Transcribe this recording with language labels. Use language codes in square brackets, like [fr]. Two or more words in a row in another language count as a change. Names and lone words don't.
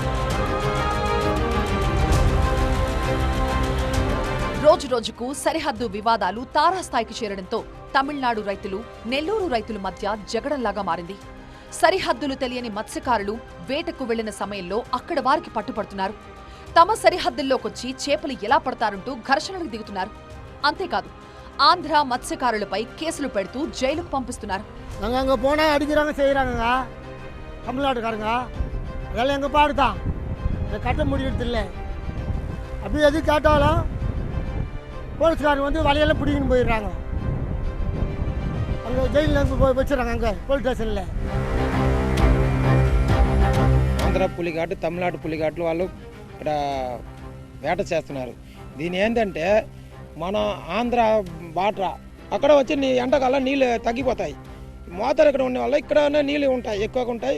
[te] రోజు రోజుకు సరిహద్దు వివాదాలు తారాస్థాయికి చేరడంతో తమిళనాడు రైతులు, నెల్లూరు రైతుల మధ్య జగడంలాగా మారింది. సరిహద్దులు తెలియని మత్స్యకారులు వేటకు వెళ్లిన సమయంలో అక్కడ వారికి పట్టుపడుతున్నారు. తమ సరిహద్దుల్లోకొచ్చి చేపలు ఎలా పడతారంటూ ఘర్షణలకు దిగుతున్నారు. అంతేకాదు, ఆంధ్ర మత్స్యకారులపై కేసులు పెడుతూ జైలుకు పంపిస్తున్నారు. [ta] அங்கே போனால் அடிக்கிறாங்க செய்கிறாங்க தமிழ்நாட்டுக்காரங்க. அதெல்லாம் எங்கள் பாடு தான், இதை கட்ட முடியறது இல்லை. அப்படி எது கேட்டாலும் போலீஸ்காரங்க வந்து வலையெல்லாம் பிடிக்கின்னு போயிடுறாங்க. அங்கே ஜெயிலில் போய் வச்சுறாங்க, அங்கே [en] police stationil. [te] ఆంధ్ర పులిఘాటు, తమిళనాడు పులిఘాట్లు వాళ్ళు ఇక్కడ వేట చేస్తున్నారు. దీని ఏంటంటే మన ఆంధ్ర బార్డర్ అక్కడ వచ్చి ఎండాకాలం నీళ్ళు తగ్గిపోతాయి. మోతలు ఇక్కడ ఉండే వల్ల ఇక్కడనే నీళ్ళు ఉంటాయి, ఎక్కువగా ఉంటాయి.